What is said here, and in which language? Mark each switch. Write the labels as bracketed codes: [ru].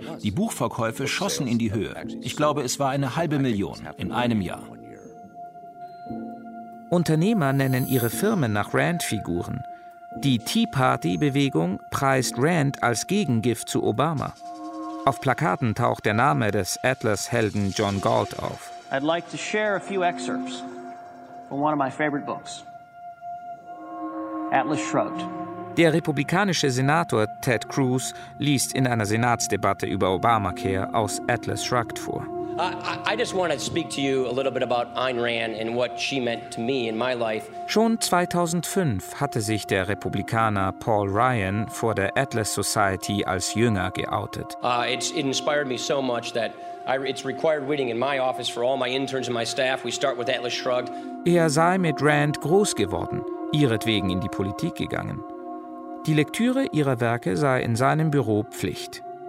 [de] Die Buchverkäufe schossen in die Höhe. Ich glaube, es war eine 500.000 in einem Jahr. Unternehmer nennen ihre Firmen nach Rand-Figuren. Die Tea Party-Bewegung preist Rand als Gegengift zu Obama. Auf Plakaten taucht der Name des Atlas-Helden John Galt auf. [en] I'd like to share a few excerpts from one of my favorite books. Atlas Shrugged. [de] Der republikanische Senator Ted Cruz liest in einer Senatsdebatte über Obamacare aus Atlas Shrugged vor. [en] I just want to speak to you a little bit about Ayn Rand and what she meant to me in my life. [de] Schon 2005 hatte sich der Republikaner Paul Ryan vor der Atlas Society als Jünger geoutet. [en] It's inspired me so much that it's required reading in my office for all my interns and my staff. We start with Atlas Shrugged. [de] Er sei mit Rand groß geworden, ihretwegen in die Politik gegangen. Die Lektüre ihrer Werke sei in seinem Büro Pflicht.